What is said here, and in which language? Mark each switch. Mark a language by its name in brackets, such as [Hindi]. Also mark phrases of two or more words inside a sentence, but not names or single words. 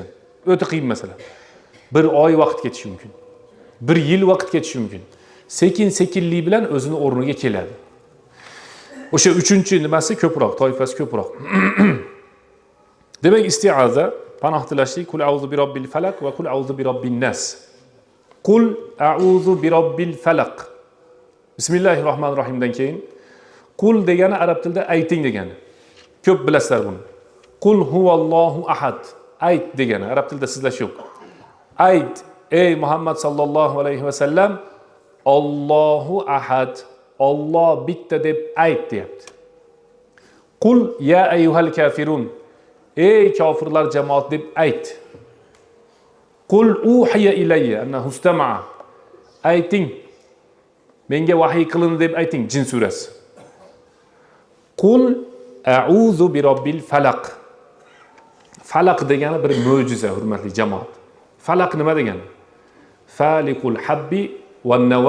[Uzbek] O'ta qiyin masala. Bir oy vaqt ketishi mumkin. Bir yil vaqt ketishi mumkin. Sekin-sekinlik bilan o'zini o'rniga keladi. O'sha uchinchi nimasi ko'proq, toifasi ko'proq. Demak, isti'aza panoh tilashlik, [Arabic] قل أعوذ برب الفلق وقل أعوذ برب الناس. قل أعوذ برب الفلق. [Uzbek] Bismillahirrohmanirrohimdan keyin qul degani arab tilida ayting degani. Ko'p bilasizlar buni. [Arabic] قل هو الله أحد. [Uzbek] Ayt degani arab tilida sizlash yo'q. Ayt, ey Muhammad [Arabic] صلى الله عليه وسلم, الله أحد. [Uzbek] Alloh bitta deb ayt deyapti. [Arabic] قل يا أيها الكافرون. [Uzbek] Ey kofirlar jamoat deb ayt. [Arabic] قل أوحي إلي أنه استمع. [Uzbek] Ayting. Menga vahiy qilindi deb ayting Jin surasi. [Arabic] قل أعوذ برب الفلق. [Uzbek] Falaq degani bir mo'jiza, hurmatli jamoat. Falaq nima degani? [Arabic] فالق الحب والنوى.